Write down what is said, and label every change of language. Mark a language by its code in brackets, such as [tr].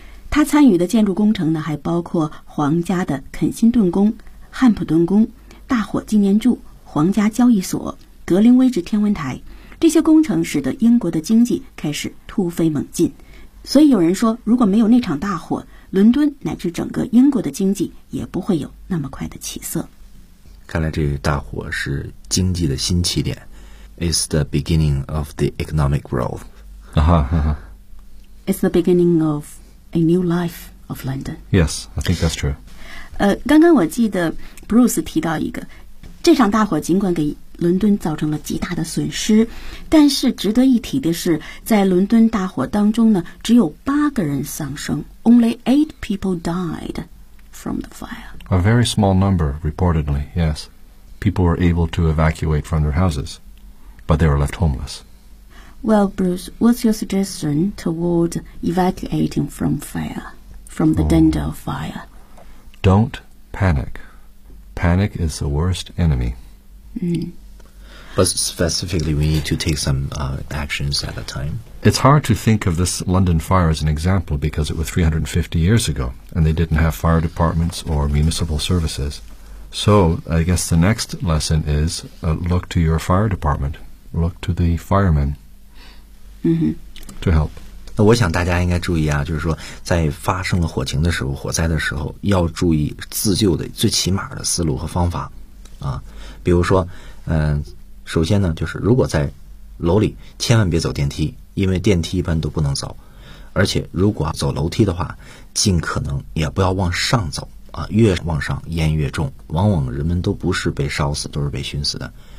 [zh] 他参与的建筑工程呢，还包括皇家的肯辛顿宫、汉普顿宫、大火纪念柱、皇家交易所、格林威治天文台，这些工程使得英国的经济开始突飞猛进。所以有人说，如果没有那场大火，伦敦乃至整个英国的经济也不会有那么快的起色。看来这大火是经济的新起点。 [en] It's the beginning of the economic growth. It's the beginning of a new life of London. Yes, I think that's true. 刚刚我记得Bruce 提到一个，这场大火尽管给伦敦造成了极大的损失，但是值得一提的是，在伦敦大火当中呢，只有八个人丧生 ， Only eight people died from the fire. A very small number, reportedly. Yes, people were able to evacuate from their houses, but they were left homeless. Well, Bruce, what's your suggestion towards evacuating from fire, from the danger of fire? Don't panic.Panic is the worst enemy. But specifically, we need to take some、actions at a time. It's hard to think of this London fire as an example because it was 350 years ago, and they didn't have fire departments or municipal services. So I guess the next lesson is、look to your fire department. Look to the firemen、to help. [zh] 那我想大家应该注意啊，就是说在发生了火情的时候，火灾的时候，要注意自救的最起码的思路和方法啊。比如说首先呢，就是如果在楼里千万别走电梯，因为电梯一般都不能走，而且如果走楼梯的话，尽可能也不要往上走啊，越往上烟越重，往往人们都不是被烧死，都是被熏死的。